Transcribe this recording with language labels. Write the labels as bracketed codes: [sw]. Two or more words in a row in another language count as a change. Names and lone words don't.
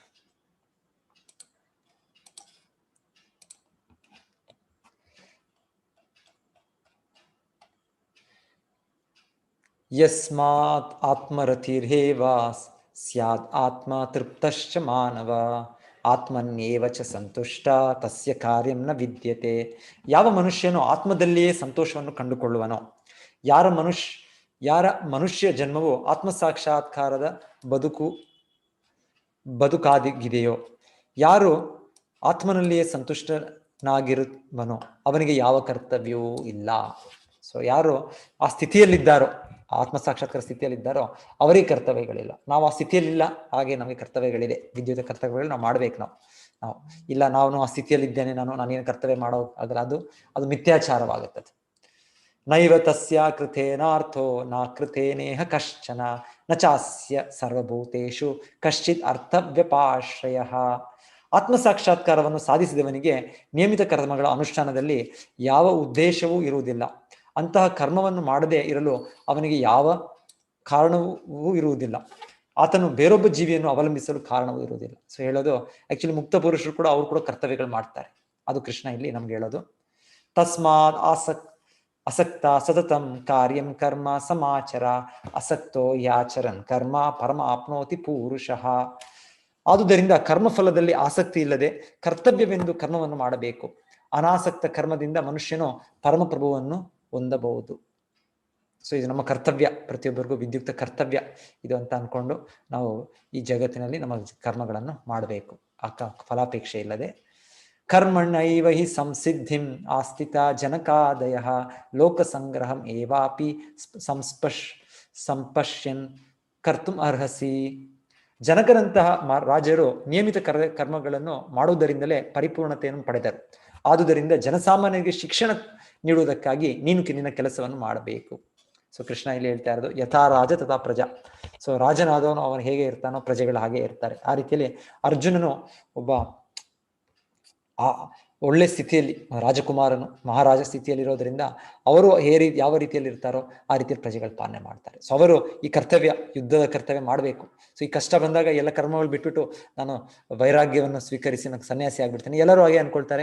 [sa] ಯಸ್ಮಾತ್ ಆತ್ಮರತಿರ್ಹೇವ ಸ್ಯಾದ್ ಆತ್ಮ ತೃಪ್ತಶ್ಚ ಮಾನವ ಆತ್ಮನ್ಯೇವ ಚ ಸಂತುಷ್ಟ ತಸ್ಯ ಕಾರ್ಯಂ ನ ವಿದ್ಯತೆ. [kn] ಯಾವ ಮನುಷ್ಯನು ಆತ್ಮದಲ್ಲಿಯೇ ಸಂತೋಷವನ್ನು ಕಂಡುಕೊಳ್ಳುವನೋ, ಯಾರ ಮನುಷ್ಯ ಜನ್ಮವು ಆತ್ಮ ಸಾಕ್ಷಾತ್ಕಾರದ ಬದುಕಾಗಿದೆಯೋ, ಯಾರು ಆತ್ಮನಲ್ಲಿಯೇ ಸಂತುಷ್ಟನಾಗಿರುವನೋ ಅವನಿಗೆ ಯಾವ ಕರ್ತವ್ಯವೂ ಇಲ್ಲ. ಸೊ ಯಾರು ಆ ಸ್ಥಿತಿಯಲ್ಲಿದ್ದಾರೋ, ಆತ್ಮ ಸಾಕ್ಷಾತ್ಕಾರ ಸ್ಥಿತಿಯಲ್ಲಿದ್ದಾರೋ ಅವರಿಗೆ ಕರ್ತವ್ಯಗಳಿಲ್ಲ. ನಾವು ಆ ಸ್ಥಿತಿಯಲ್ಲಿಲ್ಲ, ಹಾಗೆ ನಮಗೆ ಕರ್ತವ್ಯಗಳಿದೆ, ವಿದ್ಯುತ್ ಕರ್ತವ್ಯಗಳು ನಾವು ಮಾಡ್ಬೇಕು. ನಾವು ಇಲ್ಲ ನಾನು ಆ ಸ್ಥಿತಿಯಲ್ಲಿದ್ದೇನೆ, ನಾನೇನು ಕರ್ತವ್ಯ ಮಾಡೋ ಆಗಲ್ಲ, ಅದು ಮಿಥ್ಯಾಚಾರವಾಗುತ್ತದೆ. [sa] ನೈವ ತಸ್ಯ ಕೃತೇನಾರ್ಥೋ ನ ಕೃತೇನೇಹ ಕಶ್ಚನ ನ ಚಾಸ್ಯ ಸರ್ವಭೂತೇಷು ಕಶ್ಚಿತ್ ಅರ್ಥವ್ಯಪಾಶ್ರಯ. [kn] ಆತ್ಮ ಸಾಕ್ಷಾತ್ಕಾರವನ್ನು ಸಾಧಿಸಿದವನಿಗೆ ನಿಯಮಿತ ಕರ್ಮಗಳ ಅನುಷ್ಠಾನದಲ್ಲಿ ಯಾವ ಉದ್ದೇಶವೂ ಇರುವುದಿಲ್ಲ. ಅಂತಹ ಕರ್ಮವನ್ನು ಮಾಡದೇ ಇರಲು ಅವನಿಗೆ ಯಾವ ಕಾರಣವೂ ಇರುವುದಿಲ್ಲ. ಆತನು ಬೇರೊಬ್ಬ ಜೀವಿಯನ್ನು ಅವಲಂಬಿಸಲು ಕಾರಣವೂ ಇರುವುದಿಲ್ಲ. ಸೊ ಹೇಳೋದು ಆಕ್ಚುಲಿ ಮುಕ್ತ ಪುರುಷರು ಕೂಡ ಅವ್ರು ಕೂಡ ಕರ್ತವ್ಯಗಳು ಮಾಡ್ತಾರೆ. ಅದು ಕೃಷ್ಣ ಇಲ್ಲಿ ನಮ್ಗೆ ಹೇಳೋದು. [sa] ತಸ್ಮಾತ್ ಅಸಕ್ತ ಸತತಂ ಕಾರ್ಯಂ ಕರ್ಮ ಸಮಾಚರ ಅಸಕ್ತೋ ಯಾಚರನ್ ಕರ್ಮ ಪರಮ ಆಪ್ನೋತಿ ಪುರುಷಃ. [kn] ಆದುದರಿಂದ ಕರ್ಮಫಲದಲ್ಲಿ ಆಸಕ್ತಿ ಇಲ್ಲದೆ ಕರ್ತವ್ಯವೆಂದು ಕರ್ಮವನ್ನು ಮಾಡಬೇಕು. ಅನಾಸಕ್ತ ಕರ್ಮದಿಂದ ಮನುಷ್ಯನು ಪರಮಪ್ರಭುವನ್ನು ಹೊಂದಬಹುದು. ಸೊ ಇದು ನಮ್ಮ ಕರ್ತವ್ಯ, ಪ್ರತಿಯೊಬ್ಬರಿಗೂ ವಿದ್ಯುಕ್ತ ಕರ್ತವ್ಯ ಇದು ಅಂತ ಅನ್ಕೊಂಡು ನಾವು ಈ ಜಗತ್ತಿನಲ್ಲಿ ನಮ್ಮ ಕರ್ಮಗಳನ್ನು ಮಾಡಬೇಕು, ಫಲಾಪೇಕ್ಷೆ ಇಲ್ಲದೆ. [sa] ಕರ್ಮಣ್ಣೈವ ಹಿ ಸಂಸಿದ್ಧಿಂ ಆಸ್ಥಿತ ಜನಕಾದಯ ಲೋಕ ಸಂಗ್ರಹಂ ಏವಾಪಿ ಸಂಪಶ್ಯನ್ ಕರ್ತುಂ ಅರ್ಹಸಿ. [kn] ಜನಕರಂತಹ ರಾಜರು ನಿಯಮಿತ ಕರ್ಮಗಳನ್ನು ಮಾಡುವುದರಿಂದಲೇ ಪರಿಪೂರ್ಣತೆಯನ್ನು ಪಡೆದರು. ಆದುದರಿಂದ ಜನಸಾಮಾನ್ಯರಿಗೆ ಶಿಕ್ಷಣ ನೀಡುವುದಕ್ಕಾಗಿ ನೀನು ನಿನ್ನ ಕೆಲಸವನ್ನು ಮಾಡಬೇಕು. ಸೊ ಕೃಷ್ಣ ಇಲ್ಲಿ ಹೇಳ್ತಾ ಇರೋದು [sa] ಯಥಾ ರಾಜ ತಥಾ ಪ್ರಜಾ. [kn] ಸೊ ರಾಜನಾದವನು ಅವನು ಹೇಗೆ ಇರ್ತಾನೋ ಪ್ರಜೆಗಳು ಹಾಗೆ ಇರ್ತಾರೆ. ಆ ರೀತಿಯಲ್ಲಿ ಅರ್ಜುನನು ಒಬ್ಬ ಒಳ್ಳೆ ಸ್ಥಿತಿಯಲ್ಲಿ, ರಾಜಕುಮಾರನು ಮಹಾರಾಜ ಸ್ಥಿತಿಯಲ್ಲಿರೋದ್ರಿಂದ ಅವರು ಯಾವ ರೀತಿಯಲ್ಲಿ ಇರ್ತಾರೋ ಆ ರೀತಿಯಲ್ಲಿ ಪ್ರಜೆಗಳು ಪಾಲನೆ ಮಾಡ್ತಾರೆ. ಸೊ ಅವರು ಈ ಕರ್ತವ್ಯ, ಯುದ್ಧದ ಕರ್ತವ್ಯ ಮಾಡಬೇಕು. ಸೊ ಈ ಕಷ್ಟ ಬಂದಾಗ ಎಲ್ಲ ಕರ್ಮಗಳು ಬಿಟ್ಬಿಟ್ಟು ನಾನು ವೈರಾಗ್ಯವನ್ನು ಸ್ವೀಕರಿಸಿ ನಾನು ಸನ್ಯಾಸಿ ಆಗ್ಬಿಡ್ತೇನೆ, ಎಲ್ಲರೂ ಹಾಗೆ ಅನ್ಕೊಳ್ತಾರೆ.